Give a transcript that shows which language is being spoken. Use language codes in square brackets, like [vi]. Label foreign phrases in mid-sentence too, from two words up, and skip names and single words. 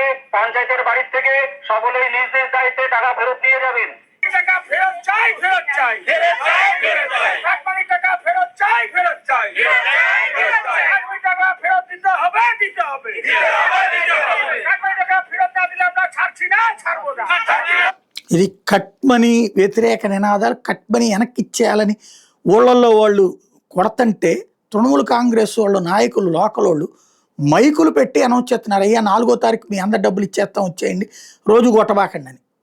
[bn] পঞ্চায়েতের বাড়ির থেকে সকলেই নিজ নিজ দায়িত্বে টাকা ফেরত দিয়ে যাবেন। টাকা ফেরত চাই, ফেরত চাই, ফেরত চাই, ফেরত চাই, কাটমানির টাকা ফেরত চাই, ফেরত চাই, ফেরত চাই, ফেরত চাই, কাটমানির টাকা ফেরত দিতে হবে, দিতে হবে, দিতে হবে, দিতে হবে, কাটমানির টাকা ফেরত না দিলে আমরা ছাড়ছি না, ছাড়বো না। [te] ఇది [en] cut money [te] వ్యతిరేక నినాదాలు, [en] cut money [te] వెనక్కి ఇచ్చేయాలని ఊళ్ళల్లో వాళ్ళు కొడతంటే తృణమూల్ కాంగ్రెస్ వాళ్ళు నాయకులు లోకల్ వాళ్ళు మైకులు పెట్టి అనౌన్స్ చేస్తున్నారు. అయ్యా 4వ తారీఖు మీ అందరు డబ్బులు ఇచ్చేస్తాం, వచ్చేయండి, రోజు కొట్టబాకండి అని.